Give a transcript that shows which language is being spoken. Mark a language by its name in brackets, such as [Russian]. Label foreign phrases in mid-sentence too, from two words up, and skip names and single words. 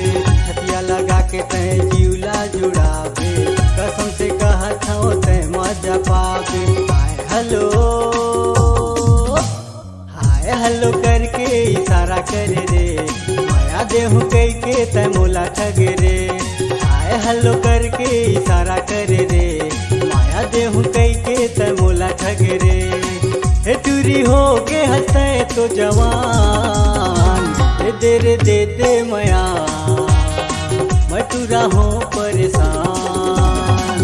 [Chhattisgarhi] छतिया लगा के ते जिउला जुड़ावे, कसम से कहत हूँ ते मजा पावे। [English] hi hello [Chhattisgarhi] करके इशारा करे रे, माया देहू कई के ते मोला ठग रे। [English] hi hello [Chhattisgarhi] करके इशारा करे रे, माया देहू कई के ते मोला ठग रे। हे टूरी हो के हंसते तो जवान, दे दे मया मैं टूरा हो परेशान।